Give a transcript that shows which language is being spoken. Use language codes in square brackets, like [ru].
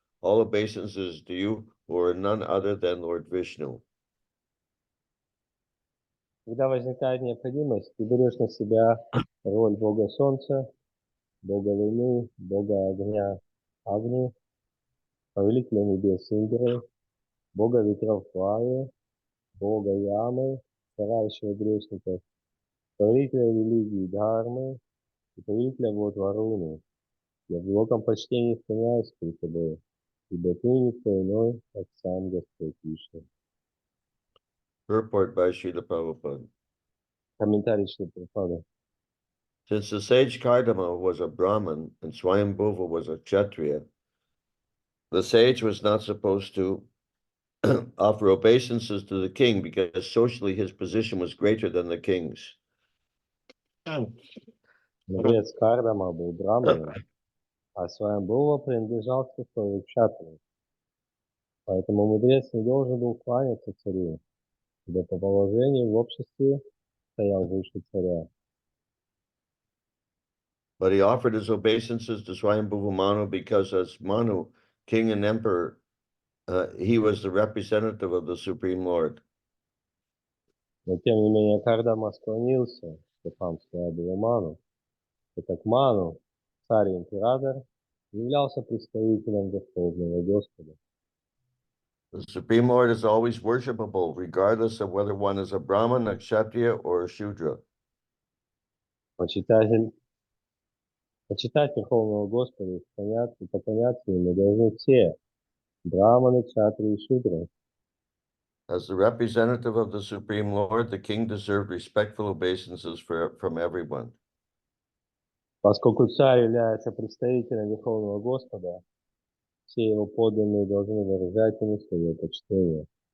[en] All obeisances to you who are none other than Lord Vishnu. [ru] Когда возникает необходимость, ты берешь на себя роль Бога Солнца, Бога Луны, Бога Огня, Агни, Повелителя Небес Индры, Бога Ветров Ваю, Бога Ямы, карающего грешников, Повелителя религии Дхармы и Повелителя вод Варуны. Я в глубоком почтении склоняюсь перед тобой, ибо ты никто иной, как сам Господь Вишну. [en] Purport by Srila Prabhupada. [ru] Комментарий Шрилы Прабхупады. [en] Since the sage Kardama was a Brahmin and Swayambhuva was a Kshatriya, the sage was not supposed to offer obeisances to the king because socially his position was greater than the king's. [ru] Мудрец Кардама был браманом, а Сваямбхува принадлежал к сословию кшатрии. Поэтому мудрец не должен был кланяться царю, ибо по положению в обществе стоял выше царя. [en] But he offered his obeisances to Swayambhuva Manu because as Manu, king and emperor, he was the representative of the Supreme Lord. [ru] Но тем не менее, Кардама склонился к стопам своего Ману, так как Ману, царь и император, являлся представителем Верховного Господа. [en] The Supreme Lord is always worshipable, regardless of whether one is a Brahmin, a Kshatriya, or a Shudra. [ru] Почитать Верховного Господа и поклоняться Ему должны все, браманы, кшатрии и шудры. [en] As the representative of the Supreme Lord, the king deserved respectful obeisances from everyone. [ru] Поскольку царь является представителем Верховного Господа, все его подданные должны выражать ему свое почтение.